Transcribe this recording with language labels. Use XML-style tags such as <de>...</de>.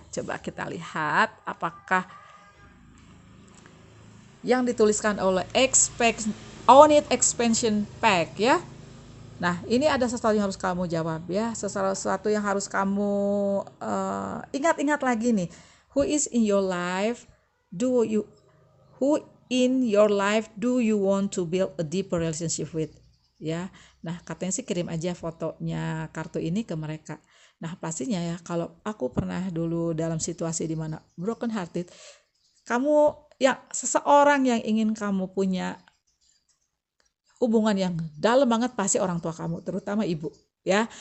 <id>Coba kita lihat apakah yang dituliskan oleh On It Expansion Pack ya. Nah, ini ada sesuatu yang harus kamu jawab ya, sesuatu yang harus kamu ingat-ingat lagi nih.</id> <en>Who is in your life? Who in your life do you want to build a deeper relationship with?</en> <id>Ya, nah katanya sih kirim aja fotonya kartu ini ke mereka. Nah pastinya ya, kalau aku pernah dulu dalam situasi di mana</id> <en>broken hearted,</en> <id>kamu yang seseorang yang ingin kamu punya hubungan yang dalam banget pasti orang tua kamu, terutama ibu ya.</id>